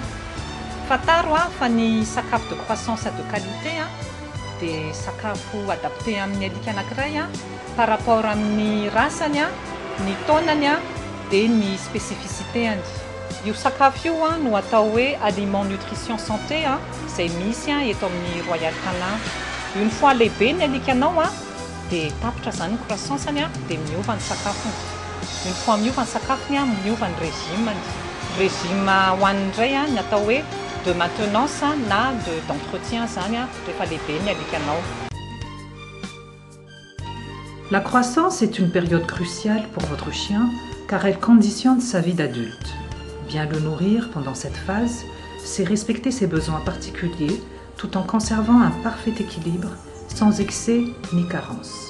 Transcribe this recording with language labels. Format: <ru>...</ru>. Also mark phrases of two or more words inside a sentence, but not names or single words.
<mg>Fataro fa ny sakafo</mg> <fr>de croissance de qualité</fr> <mg>dia sakafo adapté amin'ny alika anankiray</mg> <fr>par rapport</fr> <mg>amin'ny rasany, ny taonany dia ny spécificité-any. Io sakafo io no atao hoe</mg> <fr>aliment nutrition santé</fr> <mg>izay misy eto amin'ny Royal Canin.</mg> <fr>Une fois</fr> <mg>lehibe ny alikanao dia tapitra zany ny croissance-ny a dia miova ny sakafony.</mg> <fr>Une fois</fr> <mg>miova ny sakafony a miova ny régimeny. Régime hohaniny indray a ny atao hoe</mg> <fr>de maintenance</fr> <mg>na d'entretien zany a rehefa lehibe ny alikanao.</mg> <fr>La croissance est une période cruciale pour votre chien car elle conditionne sa vie d'adulte. Bien le nourrir pendant cette phase, c'est respecter ses besoins particuliers tout en conservant un parfait équilibre, sans excès ni carence.</fr>